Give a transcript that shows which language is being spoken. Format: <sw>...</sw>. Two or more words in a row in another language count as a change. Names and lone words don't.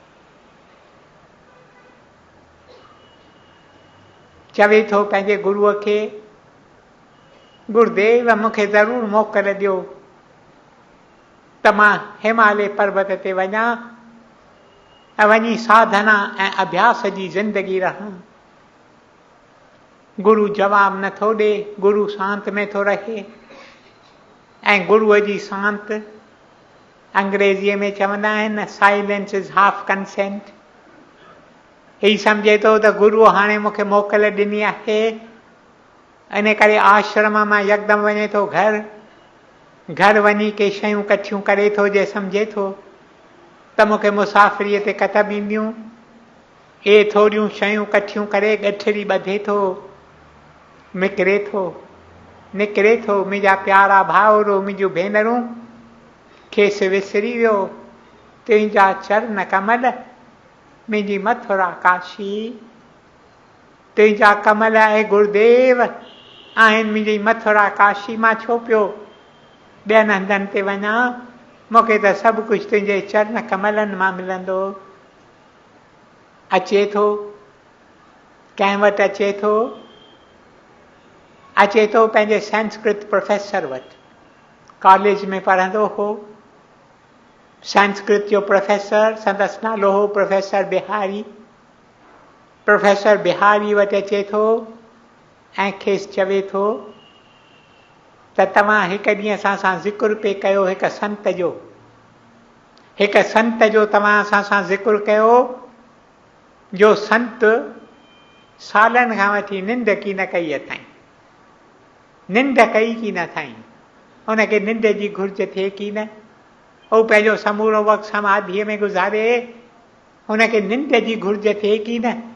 <sd>चवे थो पंहिंजे गुरूअ खे, गुरुदेव मूंखे ज़रूरु मोकल ॾियो त मां हिमालय पर्वत ते वञा ऐं वञी साधना ऐं अभ्यास जी ज़िंदगी रहां। गुरु जवाब नथो ॾे, गुरु शांत में थो रहे ऐं गुरूअ जी शांत अंग्रेजीअ में चवंदा आहिनि</sd> <en>silence is half consent.</en> <sd>ही सम्झे थो त गुरूअ हाणे मूंखे मोकल ॾिनी आहे, इन करे आश्रम मां यकदमि वञे थो घर वञी के शयूं कठियूं करे थो, जे सम्झे थो त मूंखे मुसाफ़िरीअ ते कतब ईंदियूं। इहे थोरियूं शयूं कठियूं करे गठरी ॿधे थो, निकिरे थो। मुंहिंजा प्यारा भाउरो, मुंहिंजूं भेनरूं, खेसि विसरी वियो तुंहिंजा चरण कमल, मुंहिंजी मथुरा काशी। तुंहिंजा कमल ऐं गुरुदेव आहिनि मुंहिंजी मथुरा काशी। मां छो पियो ॿियनि हंधनि ते वञा, मूंखे त सभु कुझु तुंहिंजे चरण कमलनि मां मिलंदो। अचे थो कंहिं वटि, अचे थो अचे थो पंहिंजे संस्कृत प्रोफेसर वटि, कॉलेज में पढ़ंदो हो। संस्कृत जो प्रोफेसर, संदसि नालो हो प्रोफेसर बिहारी। प्रोफेसर बिहारी वटि अचे थो ऐं खेसि चवे थो त तव्हां हिकु ॾींहुं असां सां ज़िक्र पे कयो हिकु संत जो, हिकु संत जो तव्हां असां सां ज़िक्र कयो, जो संत सालनि खां वठी निंड की न कई अथई, निंड कई की न अथई, उनखे निंड जी घुर्ज थिए की न, हू पंहिंजो समूरो वक़्तु समाधीअ में गुज़ारे, हुनखे निंड जी घुर्ज थिए की न।</sd>